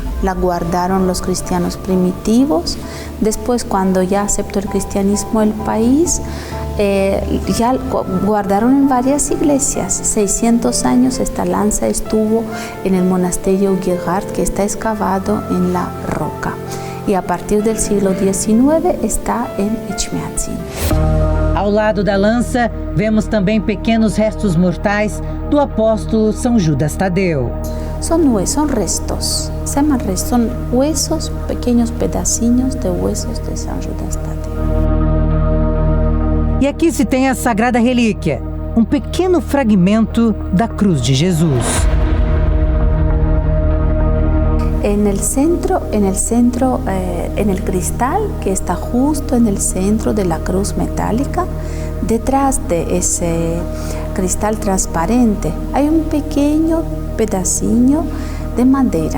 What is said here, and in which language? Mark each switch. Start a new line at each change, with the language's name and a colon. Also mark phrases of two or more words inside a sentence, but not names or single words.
Spanish: La guardaron los cristianos primitivos. Después, cuando ya aceptó el cristianismo el país, ya guardaron en varias iglesias. 600 años esta lanza estuvo en el monasterio Gerhard, que está excavado en la roca. Y a partir del siglo XIX está en Etmiazim.
Portuguese: Ao lado da lança, vemos também pequenos restos mortais do apóstolo São Judas Tadeu.
Spanish: Son restos, se llaman restos, son huesos, pequeños pedacinhos de huesos de San Judas Tadeo.
Portuguese: E aqui se tem a Sagrada Relíquia, um pequeno fragmento da cruz de Jesus.
Spanish: En el cristal que está justo en el centro de la cruz metálica, detrás de ese cristal transparente hay un pequeño pedacillo de madera.